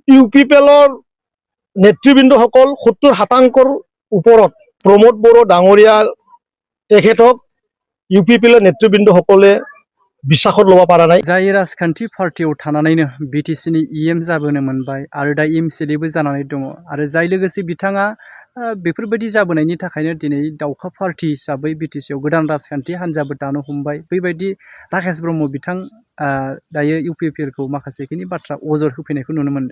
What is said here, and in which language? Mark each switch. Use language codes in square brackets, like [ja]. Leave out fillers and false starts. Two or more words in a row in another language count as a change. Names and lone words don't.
[as] ইউপিপিএলৰ নেতৃবৃন্দসকল ৭০% ওপৰত প্ৰমোদ বড়ো ডাঙৰীয়া তেখেতক ইউপিপিএলৰ নেতৃবৃন্দসকলে বিশ্বাসত ল'ব পৰা নাই। [brx] जाय राजखान्थि पार्टियाव थानानैनो बिटिसिनि इएम जाबोनो मोनबाय आरो दा एमसिएलएबो जानानै दङ आरो जाय लोगोसे बिथाङा बेफोरबायदि जाबोनायनि थाखायनो दिनै दावखा पार्टी हिसाबै बिटिसिआव गोदान राजखान्थि हान्जाबो दानो हमबाय। बेबायदि राकेश ब्रह्म बिथां दायो इउपिपिएलखौ माखासेखिनि बाथ्रा अजद होफैनायखौ नुनो मोन्दों।